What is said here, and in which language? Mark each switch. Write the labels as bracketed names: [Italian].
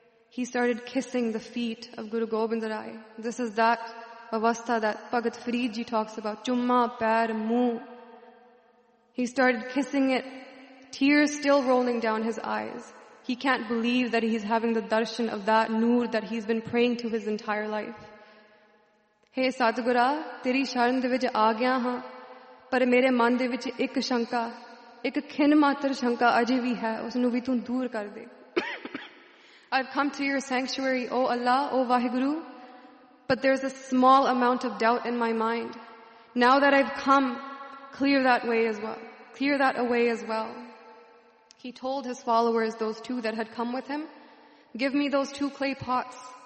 [English] He started kissing the feet of Guru Gobind Rai. This is that avastha that Bhagat Farid Ji talks about. [Punjabi] Chumma pair muh. [English] He started kissing it, tears still rolling down his eyes. He can't believe that he's having the darshan of that noor that he's been praying to his entire life. [Punjabi] ਹੇ ਸਤਿਗੁਰਾ, ਤੇਰੀ ਸ਼ਰਨ ਦੇ ਵਿਚ ਆ ਗਿਆ ਹਾਂ, ਪਰ ਮੇਰੇ ਮਨ ਦੇ ਵਿਚ ਇਕ ਸ਼ੰਕਾ, ਇਕ ਖਿਨ ਮਾਤਰ ਸ਼ੰਕਾ ਅਜੇ ਵੀ ਹੈ, ਉਸਨੂੰ ਵੀ ਤੂ ਦੂਰ ਕਰ ਦੇ. [English] I've come to your sanctuary, O Allah, O Vaheguru, but there's a small amount of doubt in my mind. Now that I've come, clear that away as well. He told his followers, those two that had come with him, give me those two clay pots.